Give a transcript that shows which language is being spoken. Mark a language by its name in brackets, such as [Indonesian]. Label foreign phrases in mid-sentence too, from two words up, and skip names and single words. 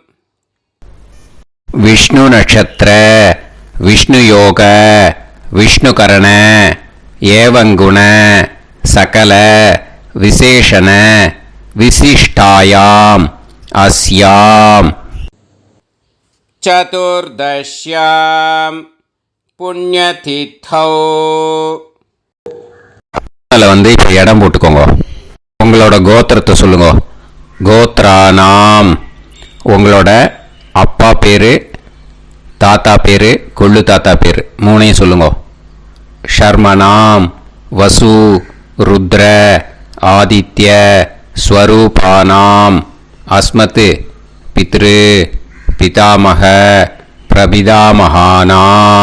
[Sanskrit] विष्णु नक्षत्र विष्णु योग विष्णुकरण एवं गुण सकल विशेषण विशिष्टायाम अस्याम चतुर्दश्यां पुण्यतिथौ. [Tamil] அதில் வந்து இப்போ இடம் போட்டுக்கோங்க. உங்களோட கோத்திரத்தை சொல்லுங்க. கோத்ரானாம் உங்களோட அப்பா பேர், தாத்தா பேர், கொள்ளு தாத்தா பேர் மூணையும் சொல்லுங்க. [Sanskrit] शर्मणां वसु रुद्र आदित्य स्वरूपाणाम् अस्मत् पितृ पितामह प्रपितामहानाम्.